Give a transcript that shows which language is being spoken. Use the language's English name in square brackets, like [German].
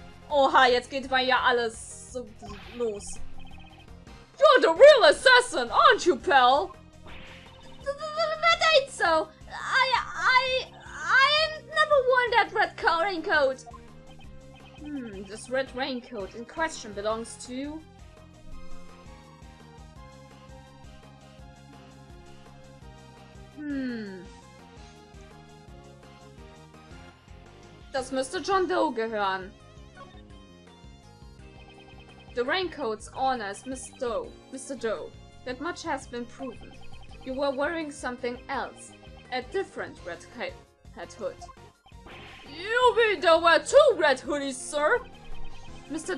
[German] Oha, jetzt geht mal ja alles so los. [English] You're the real assassin, aren't you, pal? That ain't so. I ain't never worn that red raincoat. This red raincoat in question belongs to... [German] Das müsste John Doe gehören. [English] The raincoat's owner is Mr. Doe. That much has been proven. You were wearing something else. A different red hat hood. You mean there were two red hoodies, sir? Mr.